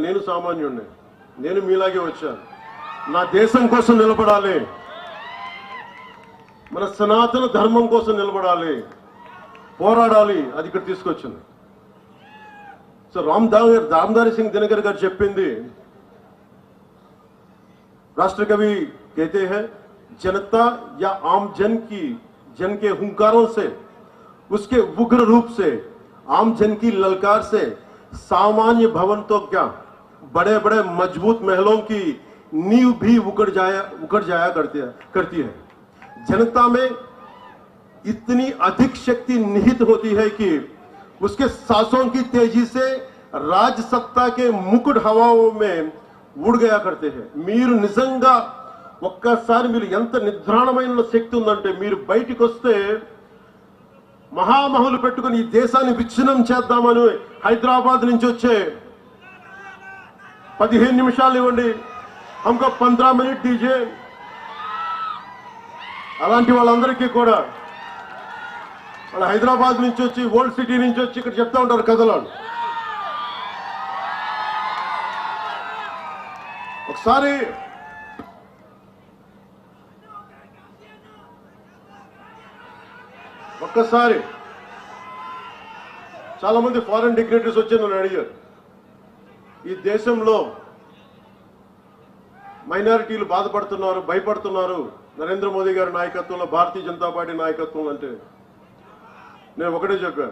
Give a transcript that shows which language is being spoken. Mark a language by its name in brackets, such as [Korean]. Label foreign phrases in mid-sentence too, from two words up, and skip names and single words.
[Telugu] నేను సామాన్యుడిని, నేను మీలాగే వచ్చాను. నా దేశం కోసం నిలబడాలి, మన సనాతన ధర్మం కోసం నిలబడాలి, పోరాడాలి. అది ఇక్కడ తీసుకొచ్చింది. సో రామ్ధారి సింగ్ దినకర్ గారు చెప్పింది, [Hindi] राष्ट्र कवि कहते हैं जनता या आम जन के हुंकारों से, उसके उग्र रूप से, आम जन की ललकार से सामान्य भवन तो क्या बड़े बड़े मजबूत महलों की नींव भी उखड़ जाया करती है। जनता में इतनी अधिक शक्ति निहित होती है कि उसके सांसों की तेजी से राज सत्ता के मुकुट हवाओं में [Telugu] ఊడిగయా కడితే మీరు నిజంగా ఒక్కసారి మీరు ఎంత నిద్రాణమైన శక్తి ఉందంటే, మీరు బయటికి వస్తే మహామహులు పెట్టుకుని ఈ దేశాన్ని విచ్ఛిన్నం చేద్దామని హైదరాబాద్ నుంచి వచ్చే 15 నిమిషాలు ఇవ్వండి, [Hindi] हमको 15 मिनट दीजे, [Telugu] అలాంటి వాళ్ళందరికీ కూడా వాళ్ళు హైదరాబాద్ నుంచి వచ్చి, ఓల్డ్ సిటీ నుంచి వచ్చి ఇక్కడ చెప్తా ఉంటారు కథలు. ఒక్కసారి చాలా మంది [English] foreign dignitaries [Telugu] వచ్చి నన్ను అడిగారు, ఈ దేశంలో మైనారిటీలు బాధపడుతున్నారు, భయపడుతున్నారు నరేంద్ర మోదీ గారి నాయకత్వంలో, భారతీయ జనతా పార్టీ నాయకత్వంలో అంటే నేను ఒకటే చెప్పాను.